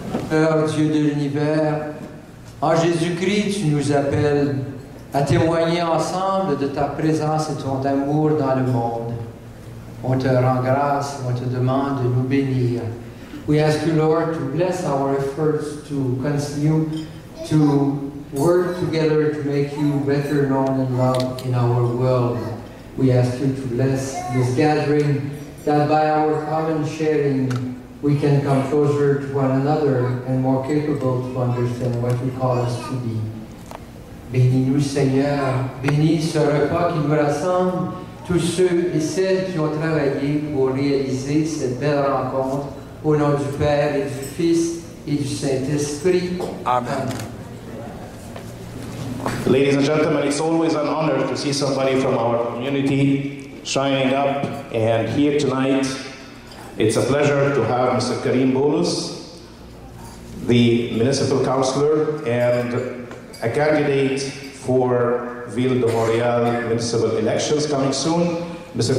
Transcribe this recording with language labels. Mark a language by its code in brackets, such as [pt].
[fr] Père Dieu de l'univers, en Jésus-Christ, tu nous appelles à témoigner ensemble de ta présence et ton amour dans le monde. On te rend grâce, on te demande de nous bénir. [en] We ask you, Lord, to bless our efforts to continue to work together to make you better known and loved in our world. We ask you to bless this gathering, that by our common sharing, we can come closer to one another and more capable to understand what you call us to be. [fr] Bénis-nous, Seigneur, bénis ce repas qui nous rassemble, tous ceux et celles qui ont travaillé pour réaliser cette belle rencontre, au nom du Père et du Fils et du Saint-Esprit. Amen. [en] Ladies and gentlemen, it's always an honor to see somebody from our community shining up, and here tonight, it's a pleasure to have Mr. Karim Boulos, the municipal councillor and a candidate for Ville de Montréal municipal elections coming soon. Mr.